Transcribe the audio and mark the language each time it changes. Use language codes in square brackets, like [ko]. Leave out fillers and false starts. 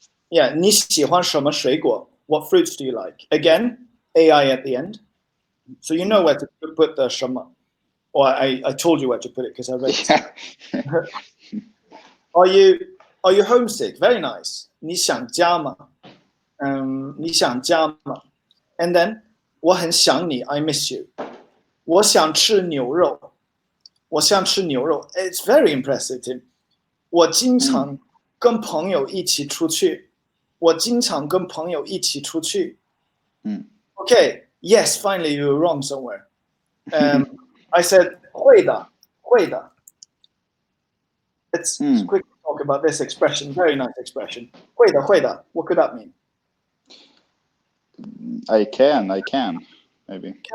[en] Yeah, [zh] 你喜欢什么水果? [en] What fruits do you like? Again, AI at the end. So you know where to put the 什么. Or I told you where to put it because I read it. Yeah. Are you homesick? Very nice. [zh] 你想家吗?你想家吗? [en] And then [zh] 我很想你 [en] I miss you. [zh] 我想吃牛肉.我想吃牛肉. [en] It's very impressive, Tim. [zh] 我经常跟朋友一起出去. 我经常跟朋友一起出去. [en] Okay, yes, finally you were wrong somewhere. I said [zh] 会的, 会的. [en] Let's quickly talk about this expression. Very nice expression. [zh] 会的, 会的. [en] What could that mean? I can, maybe.